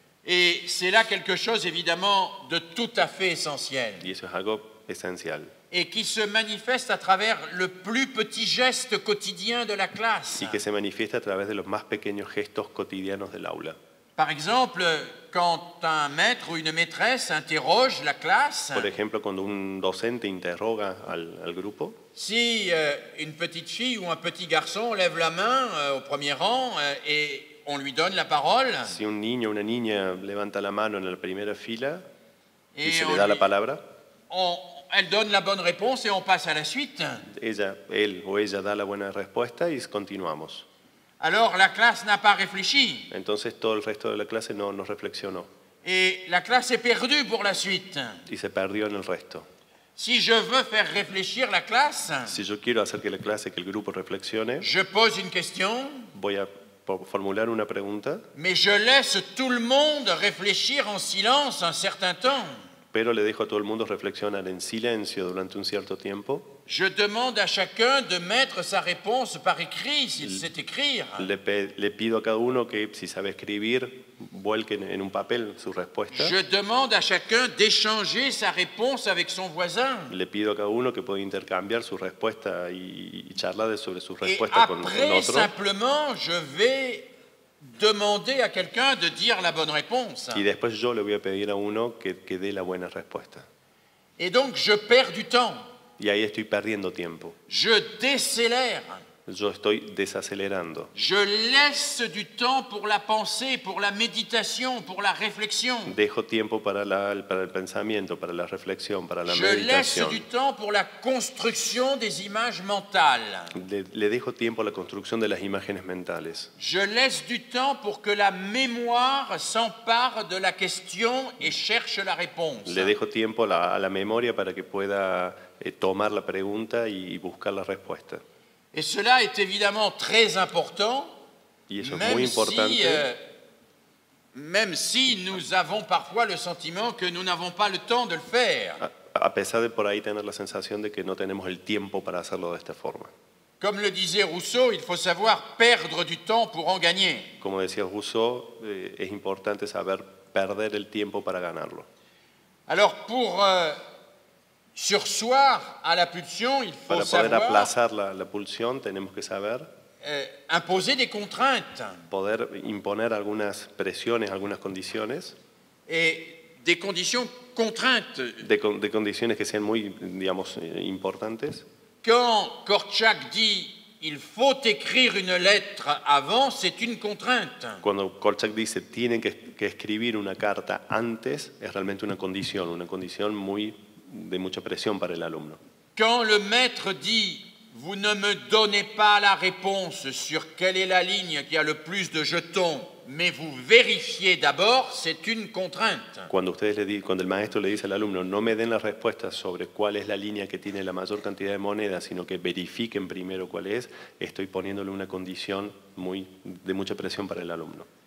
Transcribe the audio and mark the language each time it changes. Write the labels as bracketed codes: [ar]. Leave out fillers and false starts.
[fr] Et c'est là quelque chose évidemment de tout à fait essentiel [es] Y eso es algo esencial. [fr] et qui se manifeste à travers le plus petit geste quotidien de la classe. [es] Y que se manifiesta a través de los más pequeños gestos cotidianos del aula. [fr] Par exemple, quand un maître ou une maîtresse interroge la classe, [es] Por ejemplo, cuando un docente interroga al grupo, [fr] si une petite fille ou un petit garçon lève la main au premier rang et on lui donne la parole, [es] si un niño o una niña levanta la mano en la primera fila y [fr] et [es] se le da la palabra, [fr] elle donne la bonne réponse et on passe à la suite, [es] él o ella da la buena respuesta y continuamos. [fr] alors la classe n'a pas réfléchi [es] Entonces todo el resto de la clase no reflexionó [fr] et la classe est perdue pour la suite. [es] y se perdió en el resto. [fr] Si je veux faire réfléchir la classe, [es] Si yo quiero hacer que la clase, que el grupo reflexione, [fr] je pose une question, [es] voy a formular una pregunta, [fr] mais je laisse tout le monde réfléchir en silence un certain temps. [es] pero le dejo a todo el mundo reflexionar en silencio durante un cierto tiempo. [fr] Je demande à chacun de mettre sa réponse par écrit, s'il sait écrire. [es] Le pido a cada uno que, si sabe escribir, vuelque en un papel su respuesta. [fr] Je demande à chacun d'échanger sa réponse avec son voisin. [es] Le pido a cada uno que pueda intercambiar su respuesta y charlar sobre su [fr] Et [es] respuesta con [fr] après, [es] otro. [fr] simplement, je vais demander à quelqu'un de dire la bonne réponse. [es] Y después yo le voy a pedir a uno que dé la buena respuesta. [fr] Et donc, je perds du temps. [es] Y ahí estoy perdiendo tiempo. [fr] Je décélère. [es] yo estoy desacelerando. [fr] Je laisse du temps pour la pensée, pour la méditation, pour la réflexion. [es] Dejo tiempo para el pensamiento, para la reflexión, para la [fr] Je laisse [es] meditación. [fr] du temps pour la construction des images mentales. [es] Le dejo tiempo a la construcción de las imágenes mentales. [fr] Je laisse du temps pour que la mémoire s'empare de la question et cherche la réponse. [es] Le dejo tiempo a la memoria para que pueda tomar la pregunta y buscar la respuesta. [fr] Et cela est évidemment très important, [es] Y eso es muy importante. [fr] même si nous avons parfois le sentiment que nous n'avons pas le temps de le faire. [es] A pesar de por ahí tener la sensación de que no tenemos el tiempo para hacerlo de esta forma. [fr] Comme le disait Rousseau, il faut savoir perdre du temps pour en gagner. [es] Como decía Rousseau, es importante saber perder el tiempo para ganarlo. [fr] Alors pour surseoir à la pulsion, il faut [es] Para poder [fr] savoir [es] aplazar la pulsión tenemos que saber [fr] imposer des contraintes. [es] poder imponer algunas presiones, algunas condiciones, [fr] Et des conditions contraintes. [es] de condiciones que sean muy, digamos, importantes. [fr] Quand Korczak dit « il faut écrire une lettre avant », c'est une contrainte. [es] Cuando Korczak dice tienen que escribir una carta antes, es realmente una condición de mucha presión para el alumno. [fr] Quand le maître dit « vous ne me donnez pas la réponse sur quelle est la ligne qui a le plus de jetons, mais vous vérifiez d'abord », c'est une contrainte. [es] Cuando el maestro le dice al alumno no me den la respuesta sobre cuál es la línea que tiene la mayor cantidad de monedas, sino que verifiquen primero cuál es, estoy poniéndole una condición de mucha presión para el alumno.